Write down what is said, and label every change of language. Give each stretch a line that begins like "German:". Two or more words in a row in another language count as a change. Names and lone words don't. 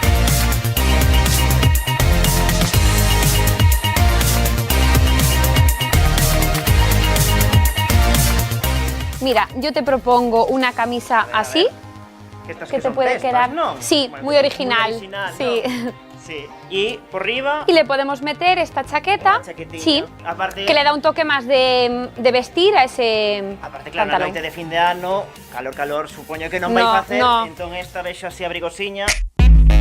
Spanish: Mira, yo te propongo una camisa así, que te puede quedar, ¿no? Sí, bueno, muy original, sí. ¿No? Sí, y por arriba... Y le podemos meter esta chaqueta, sí, aparte, que le da un toque más de vestir a ese aparte, claro, pantalón.
Galician: Na noite de fin de ano, calor, supoño que non vai facer, entón esta vexo así abrigosiña.